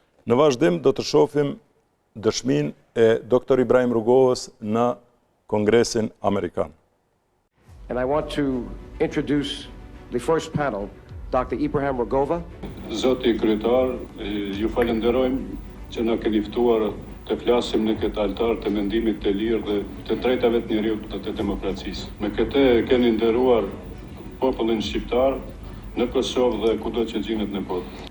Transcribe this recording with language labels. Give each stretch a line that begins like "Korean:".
Albanian: Në vazhdim do të shohim dëshminë e Dr. Ibrahim Rugovës në Kongresin Amerikan.
English: And I want to introduce the first panel, Dr. Ibrahim Rugova.
Albanian: Zoti kryetar, ju falenderojmë që na keni ftuar të flasim në këtë altar të mendimit të lirë dhe të drejtave të njeriut dhe të demokracisë. Me këtë keni nderuar popullin shqiptar në Kosovë dhe kudo që gjinet në botë.